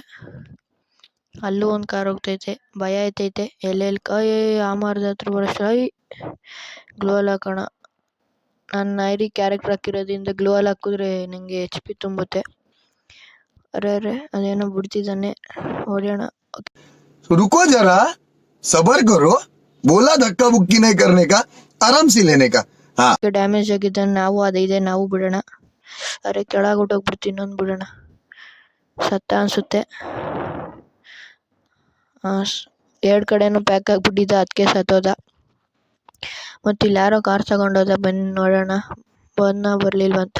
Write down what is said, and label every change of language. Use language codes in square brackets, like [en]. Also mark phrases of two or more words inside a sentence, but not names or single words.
[kn] ಅಲ್ಲೂ ಒಂದು ಕಾರ್ ಹೋಗ್ತೈತೆ. ಭಯ ಆಯ್ತೈತೆ. ಎಲ್ಲೆಲ್ಲಿ ಆ ಮರದ ಹತ್ರ ಬರೋಷ್ಟು [en] glue wall [kn] ಹಾಕೋಣ. ನನ್ನ [en] ID character [kn] ಹಾಕಿರೋದ್ರಿಂದ [en] glue wall [kn] ಹಾಕಿದ್ರೆ ನನಗೆ HP ತುಂಬುತ್ತೆ. ಅರೆ ಅದೇನೋ ಬಿಡ್ತಿದ್ದಾನೆ. ಹೊಡೆಯೋಣ. [hi] रुको जरा सबर करो बोला धक्का बुक्की नहीं करने का आराम से लेने का हाँ [kn] ಡ್ಯಾಮೇಜ್ ಆಗಿದ್ದಾನೆ. ನಾವು ಅದಿದೆ, ನಾವು ಬಿಡೋಣ. ಅರೆ ಕೆಳಗೆ ಹೊಟ್ಟೋಗ್ಬಿಡ್ತೀನಿ. ಇನ್ನೊಂದು ಬಿಡೋಣ. ಸತ್ತ ಅನಿಸುತ್ತೆ. ಎರಡು ಕಡೆನೂ ಪ್ಯಾಕ್ ಆಗಿಬಿಟ್ಟಿದ್ದ, ಅದಕ್ಕೆ ಸತ್ತೋದ. ಮತ್ತು ಇಲ್ಲಿ ಯಾರೋ ಕಾರ್ ತಗೊಂಡೋದ, ಬನ್ನಿ ನೋಡೋಣ ಬರಲಿಲ್ವಂತ.